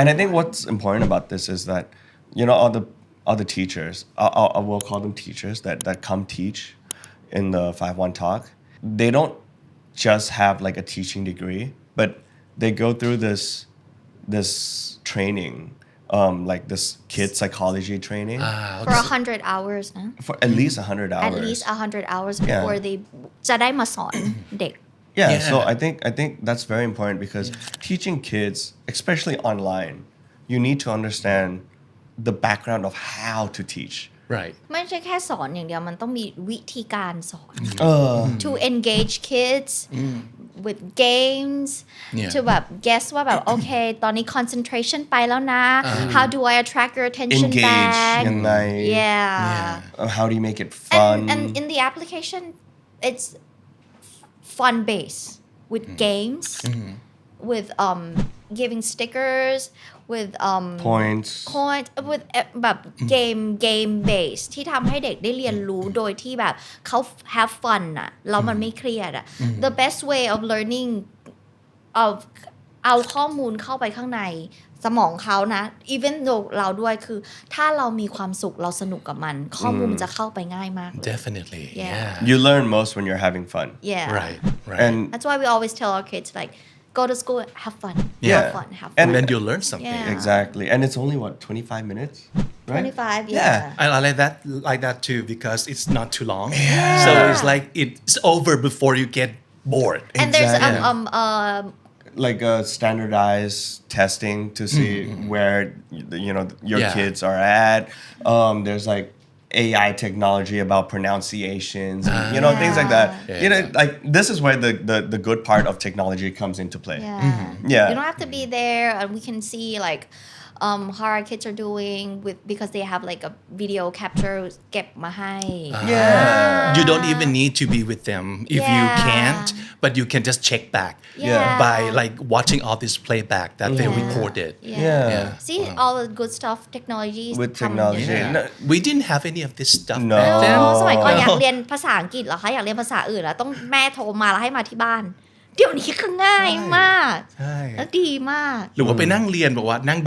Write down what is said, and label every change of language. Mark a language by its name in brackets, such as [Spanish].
[English] And I think what's important about this is that, all the teachers, I will call them teachers that come teach in the 5-1 talk, they don't just have like a teaching degree, but they go through this training, like this kid psychology training for 100 hours นะ for at least 100 hours. at least 100 hours before they [Thai] จะได้มาสอนเด็ก [English] Yeah, Yeah. so I think that's very important because teaching kids, especially online, you need to understand the background of how to teach. Right. [Thai] ไม่ใช่แค่สอนอย่างเดียวมันต้องมีวิธีการสอน [English] to engage kids with games Yeah. to แบบ guess [Thai] ว่าแบบ โอเค ตอนนี้ [English] concentration [Thai] ไปแล้วนะ [English] how do I attract your attention Engage back [Thai] ยังไง [English] yeah How do you make it fun? and in the application it's fun based with games with giving stickers with Points. [Thai] point with แบบ game base ที่ทำให้เด็กได้เรียนรู้โดยที่แบบเขา [English] have fun [Thai] อะแล้วมันไม่เครียดอะ [English] the best way of learning [Thai] of เอาข้อมูลเข้าไปข้างในสมองเขานะ [English] even though [Thai] เราด้วยคือถ้าเรามีความสุขเราสนุกกับมันข้อมูลมันจะเข้าไปง่ายมากเลย [English] Definitely. Yeah. Yeah. You learn most when you're having fun. yeah Right. Right. And that's why we always tell our kids like go to school have fun Yeah. have fun have fun and then you learn something. Yeah. exactly. And it's only what, 25 minutes? Right? 25 Yeah. yeah I like that too because it's not too long. So it's like it's over before you get bored. and there's Exactly. Like a standardized testing to see where your Yeah. kids are at. There's like AI technology about pronunciations, and, things like that. Yeah. Like this is where the good part of technology comes into play. Yeah. Yeah. You don't have to be there, and we can see like how our kids are doing because they have like a video capture [Thai] เก็บมาให้ [English] Yeah. You don't even need to be with them if you Yeah. can't, but you can just check back Yeah. by like watching all this playback that they Yeah. recorded. Yeah. See all the good stuff technologies With [Thai] ทำ [English] technology. [Thai] เยอะ [English] Yeah. No. We didn't have any of this stuff No. back then. [Thai] สมัยก่อนอยากเรียนภาษาอังกฤษเหรอคะอยากเรียนภาษาอื่นแล้วต้องแม่โทรมาแล้วให้มาที่บ้าน เดี๋ยวนี้คือง่ายมาก ใช่ แล้วดีมาก หรือว่าไปนั่งเรียนบอกว่านั่งดู